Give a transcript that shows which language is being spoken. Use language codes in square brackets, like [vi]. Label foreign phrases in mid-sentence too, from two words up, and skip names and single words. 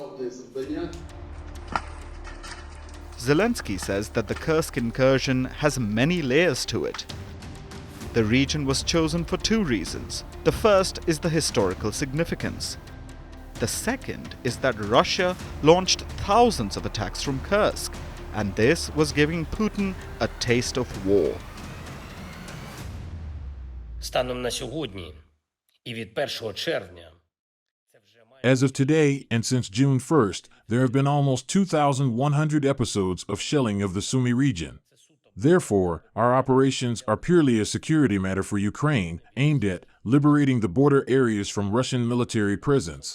[en] Zelensky says that the Kursk incursion has many layers to it. The region was chosen for two reasons. The first is the historical significance. The second is that Russia launched thousands of attacks from Kursk, and this was giving Putin a taste of war. [uk] Станом на сьогодні і від 1 червня [en] As of today, and since June 1st, there have been almost 2,100 episodes of shelling of the Sumy region. Therefore, our operations are purely a security matter for Ukraine, aimed at liberating the border areas from Russian military presence.